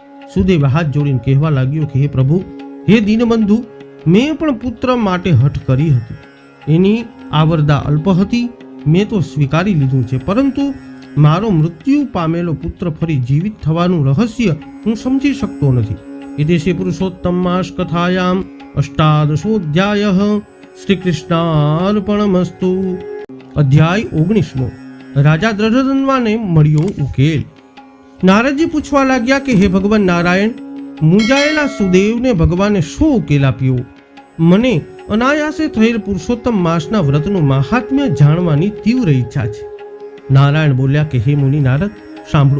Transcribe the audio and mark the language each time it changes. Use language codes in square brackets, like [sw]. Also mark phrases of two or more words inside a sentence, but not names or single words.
[gu] સુદેવ હાથ જોડીને કહેવા લાગ્યો કે હે પ્રભુ, હે દીનબંધુ, મેં પણ પુત્ર માટે હઠ કરી હતી. એની આવરદા અલ્પ હતી, મેં તો સ્વીકારી લીધું છે, પરંતુ મારો મૃત્યુ પામેલો પુત્ર ફરી જીવિત થવાનું રહસ્ય હું સમજી શકતો નથી. [sa] इति श्री पुरुषोत्तम मास कथायाम अष्टादशोऽध्यायः। श्री कृष्णार्पणमस्तु। अध्याय 19मो। [gu] राजा દ્રઢધન્વાને મળ્યો ઉકેલ। નારદજી પૂછવા લાગ્યા કે હે ભગવાન નારાયણ, મૂંઝાયેલા સુદેવને ભગવાને શું ઉકેલ આપ્યો? મને અનાયાસે થયેલ પુરુષોત્તમ માસના વ્રતનું મહાત્મ્ય જાણવાની તીવ્ર ઈચ્છા છે। નારાયણ બોલ્યા કે હે મુનિ નારદ, સાંભળો।